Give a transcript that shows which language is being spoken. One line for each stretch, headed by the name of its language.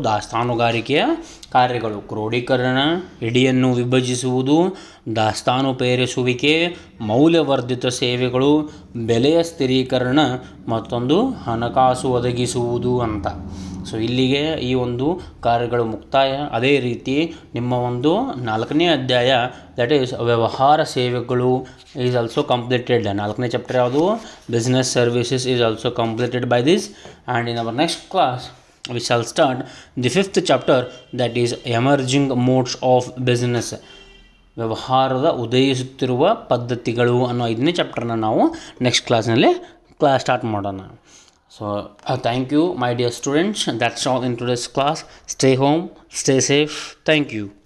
Kannada: ದಾಸ್ತಾನುಗಾರಿಕೆಯ ಕಾರ್ಯಗಳು. ಕ್ರೋಢೀಕರಣ, ಇಡಿಯನ್ನು ವಿಭಜಿಸುವುದು, ದಾಸ್ತಾನು ಪೇರಿಸುವಿಕೆ, ಮೌಲ್ಯವರ್ಧಿತ ಸೇವೆಗಳು, ಬೆಲೆಯ ಸ್ಥಿರೀಕರಣ, ಮತ್ತೊಂದು ಹಣಕಾಸು ಒದಗಿಸುವುದು ಅಂತ. ಸೊ ಇಲ್ಲಿಗೆ ಈ ಒಂದು ಕಾರ್ಯಗಳು ಮುಕ್ತಾಯ. ಅದೇ ರೀತಿ ನಿಮ್ಮ ಒಂದು 4ನೇ ಅಧ್ಯಾಯ,
English: that is
Kannada: ವ್ಯವಹಾರ ಸೇವೆಗಳು,
English: Is also completed.
Kannada: 4ನೇ ಚಾಪ್ಟರ್ ಯಾವುದು? Business services is also completed by this.
English: And in our next class we shall start the 5th chapter, that is emerging modes of business.
Kannada: ವ್ಯವಹಾರದ ಉದಯಿಸುತ್ತಿರುವ ಪದ್ಧತಿಗಳು ಅನ್ನೋ 5ನೇ ಚಾಪ್ಟರ್ನ ನಾವು ನೆಕ್ಸ್ಟ್ ಕ್ಲಾಸ್ನಲ್ಲಿ ಸ್ಟಾರ್ಟ್ ಮಾಡೋಣ. So
English: Thank you my dear students. that's all in today's class. Stay home, stay safe. Thank you.